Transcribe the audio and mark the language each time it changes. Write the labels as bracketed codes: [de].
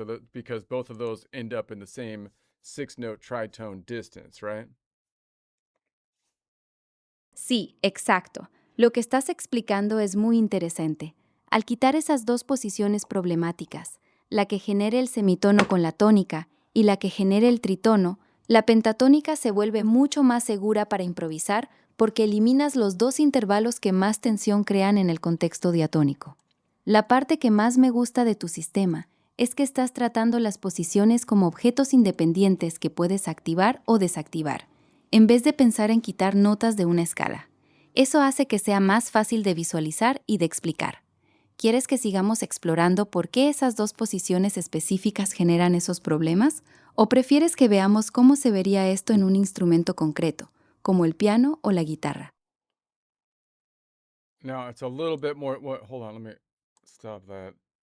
[en] So that, because both of those end up in the same 6 note tritone distance, right? [es] Sí, exacto. Lo que estás explicando es muy interesante. Al quitar esas dos posiciones problemáticas, la que genere el semitono con la tónica y la que genere el tritono, la pentatónica se vuelve mucho más segura para improvisar porque eliminas los 2 intervalos que más tensión crean en el contexto diatónico. La parte que más me gusta de tu sistema es que estás tratando las posiciones como objetos independientes que puedes activar o desactivar, en vez de pensar en quitar notas de una escala. Eso hace que sea más fácil de visualizar y de explicar. ¿Quieres que sigamos explorando por qué esas 2 posiciones específicas generan esos problemas? ¿O prefieres que veamos cómo se vería esto en un instrumento concreto, como el piano o la guitarra? [en] Now it's a little bit more. Hold on, let me stop that.